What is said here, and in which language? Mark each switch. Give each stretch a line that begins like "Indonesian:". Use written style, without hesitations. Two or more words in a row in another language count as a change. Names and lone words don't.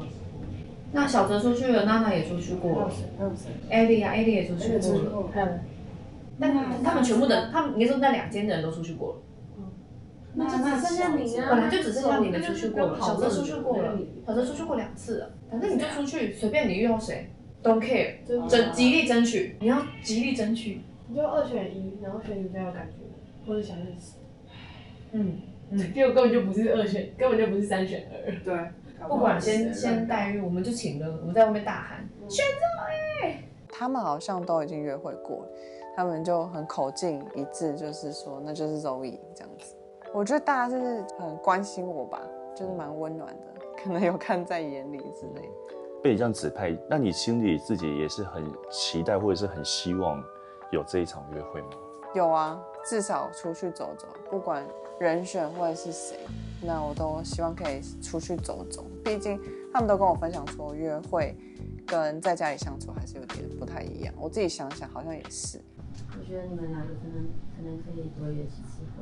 Chinese: 那小哲出去了，娜娜也出去过了。艾莉啊，艾莉也出去过了。还有呢？但他们全部的，他们应该说那2间的人都出去过了。那就只剩下你啊！本来就只剩下你们出去过了，小哲出去过了，小哲出去过2次了。反正你就出去，随便你遇到谁 ，
English: don't care，
Chinese: 极力争取，你要极力争取。你就2选1，然後選你比較有感覺的，或者想認識。結果根本就不是2選，根本就不是3選2。對，不管先待遇，我們就請了，我們在外面大喊選擇欸。他們好像都已經約會過了，他們就很口徑一致，就是說那就是 Zoe 這樣子。我覺得大家是很關心我吧，就是蠻溫暖的，可能有看在眼裡之類的。被你這樣指派，那你心裡自己也是很期待，或者是很希望有這一場約會嗎？有啊，至少出去走走，不管人選或者是誰，那我都希望可以出去走走。畢竟他們都跟我分享說，約會跟在家裡相處還是有點不太一樣。我自己想想，好像也是。我覺得你們2個可能可以多約幾次會。